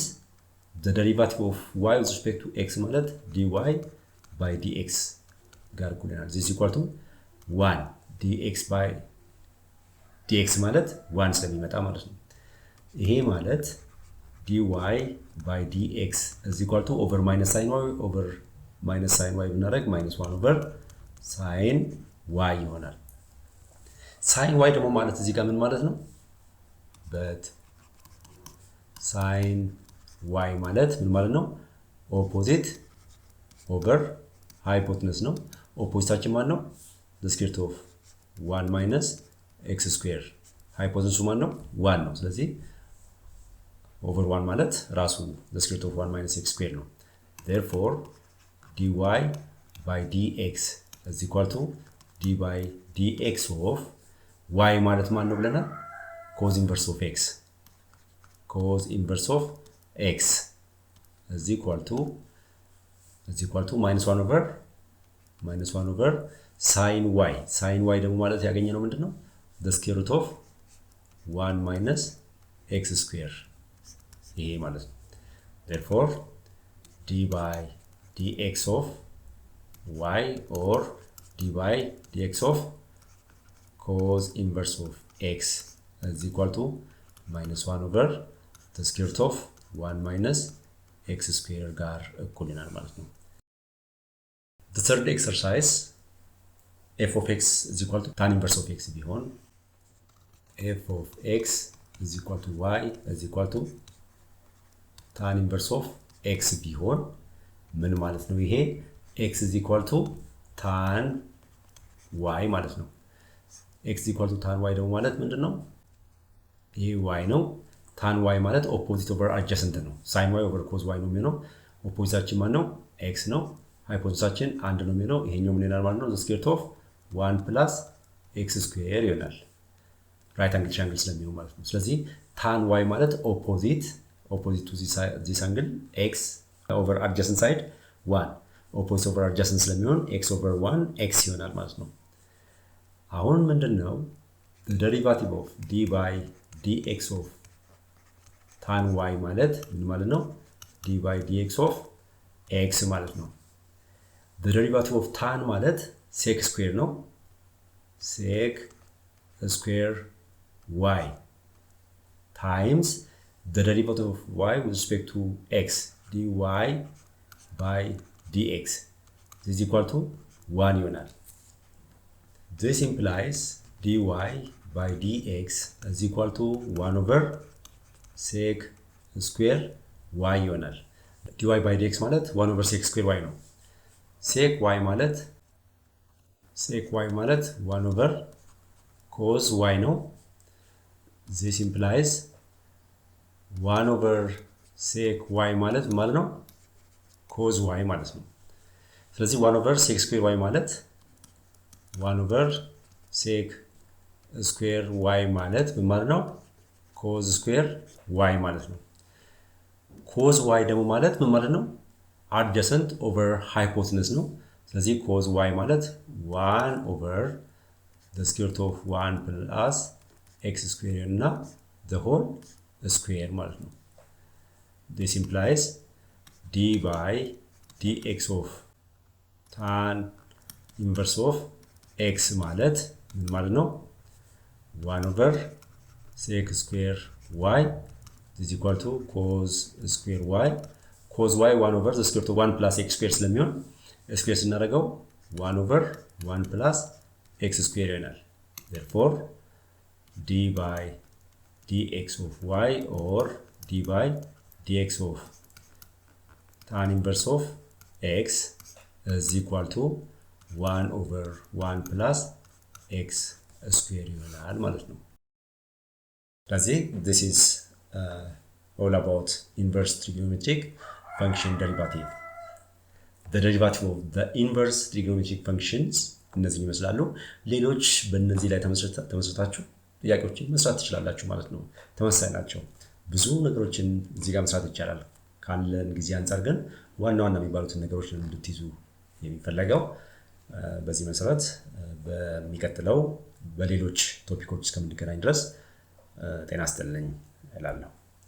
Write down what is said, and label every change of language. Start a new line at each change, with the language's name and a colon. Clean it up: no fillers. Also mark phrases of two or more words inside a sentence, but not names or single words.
English: the derivative of y with respect to x ማለት dy by dx
Amharic: ጋር እኩል ይሆናል።
English: this is equal to 1 dx by dx
Amharic: ማለት 1 ስለሚመጣ ማለት ነው። ይሄ ማለት
English: dy by dx is equal to over minus sin y over minus sin y ብናደርግ minus 1 over sin y ይሆናል። sin y
Amharic: ደግሞ ማለት እዚህ ጋር ምን ማለት ነው?
English: but sin y
Amharic: ማለት ምን ማለት ነው?
English: opposite over hypotenuse
Amharic: ነው። ኦፖዚታችን ማን ነው?
English: the square root of 1 minus x square hypotenuse
Amharic: ማን ነው? 1 ነው። ስለዚህ
English: over 1
Amharic: ማለት ራሱ
English: the square root of 1 minus x square ነው። therefore dy by dx is equal to d by dx of y
Amharic: ማለት ማን ነው ብለናል?
English: cos inverse of x is equal to minus 1 over sin y
Amharic: ደግሞ ማለት ያገኘነው ምንድነው?
English: the square root of 1 minus x square
Amharic: ይሄ ማለት ነው።
English: therefore d by dx of y or d by dx of cos inverse of x is equal to minus 1 over the square root of 1 minus x square
Amharic: ጋር እኩል ይሆናል ማለት ነው።
English: the third exercise f of x is equal to tan inverse of x ቢሆን f of x is equal to y is equal to tan inverse of x
Amharic: ቢሆን ምን ማለት ነው?
English: ይሄ x is equal to tan y
Amharic: ማለት ነው።
English: x is equal to tan y
Amharic: ደግሞ ማለት ምንድነው?
English: ይሄ y ነው። tan y ማለት opposite over adjacent ነው። sin y over cos y
Amharic: ነው የሚሆነው። ኦፖዚታችን ማን ነው? x ነው። ሃይፖቴሲሳችን 1 ነው የሚሆነው። ይሄኛው ምን ይሆናል ማለት ነው?
English: the square root of 1 plus x square ይሆናል። right angle triangle
Amharic: ስለሚሆን ማለት ነው። ስለዚህ
English: tan y ማለት opposite to this angle x over adjacent side 1 opposite over adjacent ስለሚሆን x over 1 x
Amharic: ይሆናል ማለት ነው። አሁን ምንድነው
English: the derivative of d by dx of tan y
Amharic: ማለት ምን ማለት ነው?
English: d by dx of x
Amharic: ማለት ነው።
English: the derivative of tan ማለት sec square ነው። sec square y times the derivative of y with respect to x dy by dx is equal to 1 ይሆናል። this implies dy by dx is equal to 1 over sec square y ይሆናል። dy by dx ማለት 1 over sec square y ነው። sec y ማለት 1 over cos y ነው። this implies 1 over sec y
Amharic: ማለት ነው
English: cos y
Amharic: ማለት ነው። ስለዚህ
English: 1 over sec square y ማለት 1 over sec square y
Amharic: ማለት ምን ማለት ነው?
English: cos square y
Amharic: ማለት ነው። cos y ደግሞ ማለት ምን ማለት ነው?
English: adjacent over hypotenuse
Amharic: ነው። ስለዚህ
English: cos y ማለት 1 over the square root of 1 plus x square እና the whole square
Amharic: ማለት ነው።
English: this implies d by dx of tan inverse of x
Amharic: ማለት ምን ማለት ነው?
English: 1 over sec square y is equal to cos square y cos y 1 over the square root of 1 plus x square ስለሚሆን square ስናደርገው 1 over 1 plus x square ይሆናል። therefore d by dx of y or d by dx of tan inverse of x is equal to 1 over 1 plus x square
Amharic: ይሆናል ማለት ነው። ስለዚህ
English: this is all about inverse trigonometric function derivative. the derivative of the inverse trigonometric functions
Amharic: እነዚህ ይመስላሉ። ሌሎች በእነዚህ ላይ ተመስርታችሁ ጥያቄዎችን መስራት ትችላላችሁ ማለት ነው። ተመሳሳይ ናቸው። ብዙ ነገሮችን እዚህ ጋር መስራት ይቻላል። ካለን ጊዜ አንፃር ግን ዋና የሚባሉትን ነገሮች እንድትይዙ የሚፈልገው በዚህ መሰረት በሚቀጥለው በሌሎች ቶፒኮች እስከምንገናኝ ድረስ ጤና ይስጥልኝ እላለሁ።